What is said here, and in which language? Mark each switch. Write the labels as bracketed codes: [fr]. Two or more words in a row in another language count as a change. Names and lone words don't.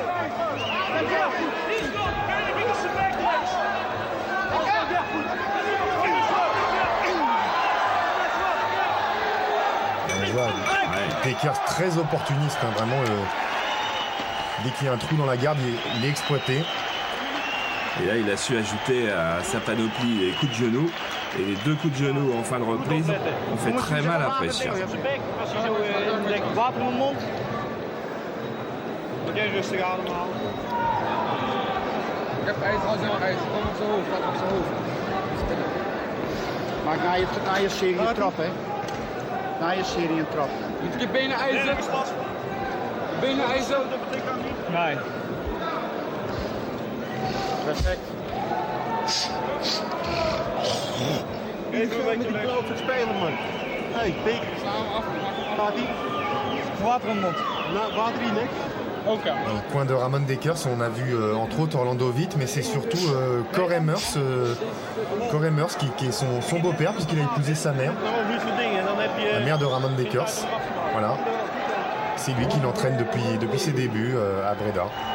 [fr] On voit Dekers très opportuniste, hein, vraiment. Dès qu'il y a un trou dans la garde, il est exploité. Et là, il a su ajouter à sa panoplie les coups de genoux. Et les deux coups de genoux en fin de reprise ont fait très mal à Brescia. [nl] Water in de mond. Oké, rustig ademhalen. Ik heb ijs als een ijs. Kom op zijn hoofd, gaat op zijn hoofd. Maak na je serie een trap, hè. Na je serie een trap. Moet je benen ijzen? Benen ijzen? Nee. Perfect. Even met die klote spelen, man. Hé, Pik. Gaat ie? Water in de mond. Nou, water in, hè? [fr] Au coin de Ramon Dekers, on a vu entre autres Orlando Witt, mais c'est surtout Cor Emmers qui est son beau-père, puisqu'il a épousé sa mère, la mère de Ramon Dekers. Voilà. C'est lui qui l'entraîne depuis ses débuts à Breda.